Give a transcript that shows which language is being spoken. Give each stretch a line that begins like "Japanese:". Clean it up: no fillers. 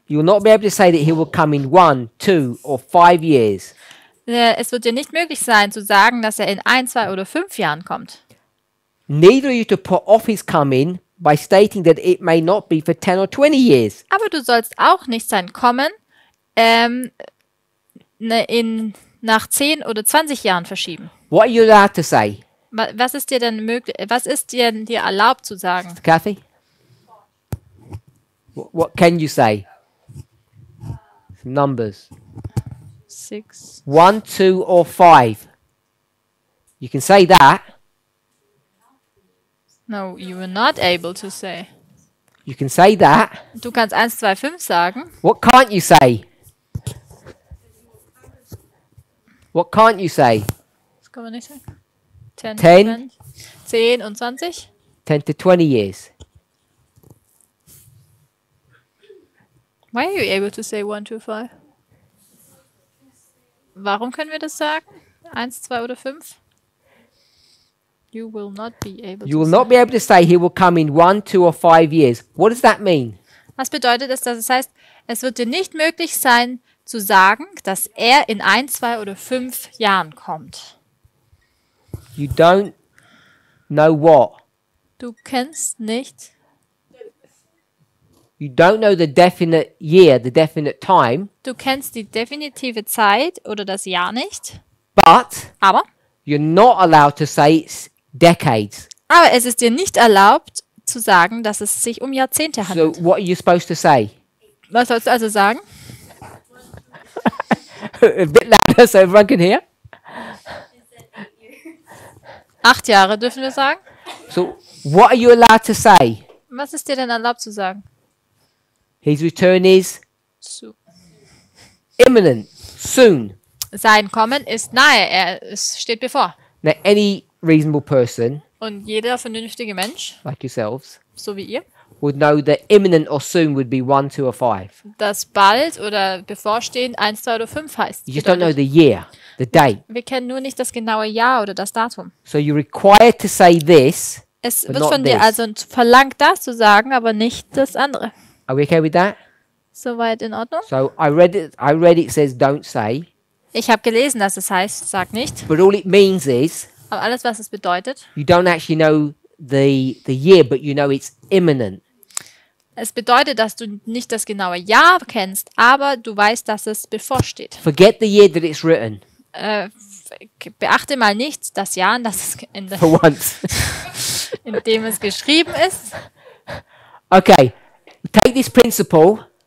English: You will not be able to say that he will come in 1, 2 or 5 years.
German: Es wird dir nicht möglich sein, zu sagen, dass er in 1, 2 oder 5 Jahren kommt.
English: Neither are you to put off his coming by stating that it may not be for 10 or 20 years.
German: Aber du sollst auch nicht sein Kommen nach 10 oder 20 Jahren verschieben.
English: What are you allowed to say?
German: Was ist dir denn möglich? Was ist dir erlaubt zu sagen?
English: Kathy? What can you say? Some numbers. 6. 1, 2 or 5. You can say that. No, you were not able to say. You can say that.
German: Du kannst 1, 2, 5 sagen.
English: What can't you say? What can't you say?
German: Das kann man nicht sagen.
English: 10, 10.
German: 10 und 20.
English: 10 to 20 years. Why are you able to say 1, 2, 5?
German: Warum können wir das sagen? 1, 2 oder 5?
English: You will not be able You to will not be able to say he will come in 1, 2 or 5 years. What does that mean?
German: Was bedeutet das? Das heißt, es wird dir nicht möglich sein, zu sagen, dass er in 1, 2 oder 5 Jahren kommt.
English: You don't know what?
German: Du kennst nicht,
English: You don't know the definite year, the definite time,
German: du kennst die definitive Zeit oder das Jahr nicht,
English: but
German: aber
English: you're not allowed to say it's decades.
German: es ist dir nicht erlaubt zu sagen, dass es sich um Jahrzehnte
English: So
German: handelt.
English: what are you supposed to say?
German: Was sollst du also sagen?
English: A bit louder so everyone can hear.
German: 8 Jahre dürfen wir sagen.
English: So what are you allowed to say?
German: Was ist dir denn erlaubt zu sagen?
English: His return is
German: Zu.
English: imminent, soon.
German: Sein Kommen ist nahe, es steht bevor.
English: Now any reasonable person
German: Und jeder vernünftige Mensch,
English: like yourselves
German: so wie ihr,
English: would know that imminent or soon would be 1, 2 or 5.
German: dass bald oder bevorstehend 1, 2 oder 5 heißt.
English: You just don't know the year, the date.
German: Wir kennen nur nicht das genaue Jahr oder das Datum.
English: So you're required to say this.
German: Es
English: But
German: wird
English: not
German: von dir
English: this.
German: also verlangt, das zu sagen, aber nicht das andere.
English: Are we okay with that?
German: Soweit in Ordnung?
English: So I read it says don't say,
German: Ich habe gelesen, dass es heißt, sag nicht.
English: but all it means is
German: Aber alles, was es bedeutet,
English: you don't actually know the year, but you know it's imminent.
German: es bedeutet, dass du nicht das genaue Jahr kennst, aber du weißt, dass es bevorsteht.
English: Forget the year that it's written
German: Beachte mal nicht das Jahr, in
English: for once.
German: dem es geschrieben ist.
English: Okay, take this principle.